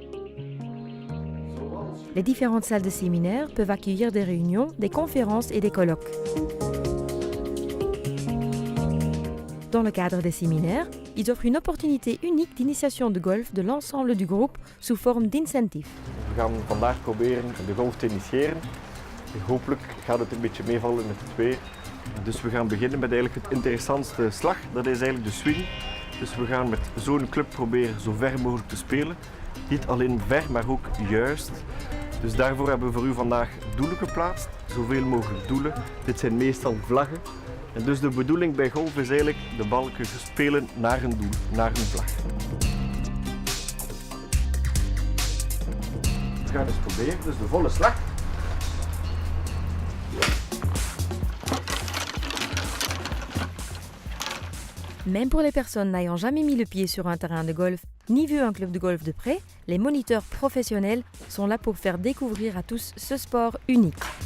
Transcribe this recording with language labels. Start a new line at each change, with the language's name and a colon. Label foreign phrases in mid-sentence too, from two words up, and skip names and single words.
French: Les différentes salles de séminaire peuvent accueillir des réunions, des conférences et des colloques. Dans le cadre des séminaires, ils offrent une opportunité unique d'initiation de golf de l'ensemble du groupe sous forme d'incentive.
Dutch: We gaan vandaag proberen de golf te initiëren. Hopelijk gaat het een beetje meevallen met het weer. Dus we gaan beginnen met eigenlijk het interessantste slag, dat is eigenlijk de swing. Dus we gaan met zo'n club proberen zo ver mogelijk te spelen. Niet alleen ver, maar ook juist. Dus daarvoor hebben we voor u vandaag doelen geplaatst. Zoveel mogelijk doelen. Dit zijn meestal vlaggen. En dus de bedoeling bij golf is eigenlijk de balken spelen naar een doel, naar een vlag. We gaan eens proberen, dus de volle slag.
French: Même pour les personnes n'ayant jamais mis le pied sur un terrain de golf ni vu un club de golf de près, les moniteurs professionnels sont là pour faire découvrir à tous ce sport unique.